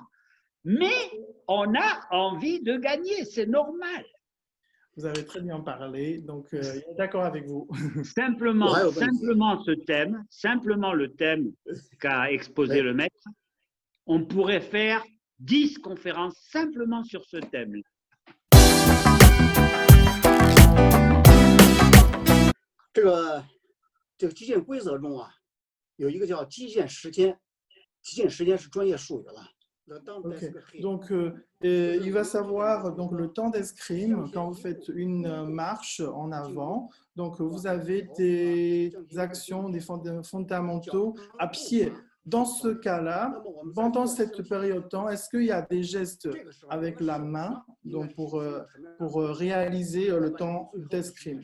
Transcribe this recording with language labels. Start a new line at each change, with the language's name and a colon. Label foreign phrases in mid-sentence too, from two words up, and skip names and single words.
French: Mais on a envie de gagner, c'est normal. Vous avez très bien parlé, donc il est d'accord avec vous. Simplement ce thème, simplement le thème qu'a exposé le maître, on pourrait faire 10 conférences simplement sur ce thème.
Chinese: 这个击剑规则中啊，有一个叫击剑时间，击剑时间是专业术语了。
French: Okay. Donc, il va savoir donc, le temps d'escrime quand vous faites une marche en avant. Donc, vous avez des actions, des fondamentaux à pied. Dans ce cas-là, pendant cette période de temps, est-ce qu'il y a des gestes avec la main donc pour réaliser le temps d'escrime?